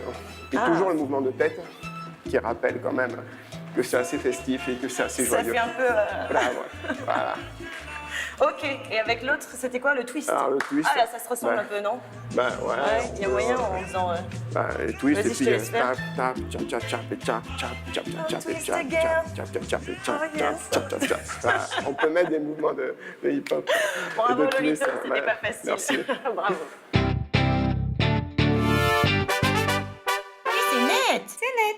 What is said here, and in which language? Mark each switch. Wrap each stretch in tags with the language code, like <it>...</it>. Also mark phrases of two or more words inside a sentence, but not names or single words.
<fr>Et toujours le mouvement de tête qui rappelle quand même que c'est assez festif et que c'est assez joyeux. Ça fait un peu... Bravo, voilà. Ok, et avec l'autre, c'était quoi, le twist? Alors le twist... Ah là, ça se ressemble un peu, non? Ben ouais. Ouais, il y a moyen en faisant... Le twist, Vas-y, et je te puis laisse faire. tap, tap, tchap, tchap, et tchap, tchap, tchap, tchap, et</fr> <en>twist tchap, again. tchap, tchap, tchap, et tchap, Oh, tchap, yes. tchap, tchap, tchap.</en> <fr>Voilà, on peut mettre des mouvements de hip-hop. Bravo, et de twist, Lolito, c'était ouais. pas facile. Merci. Bravo. C'est net. C'est net.</fr>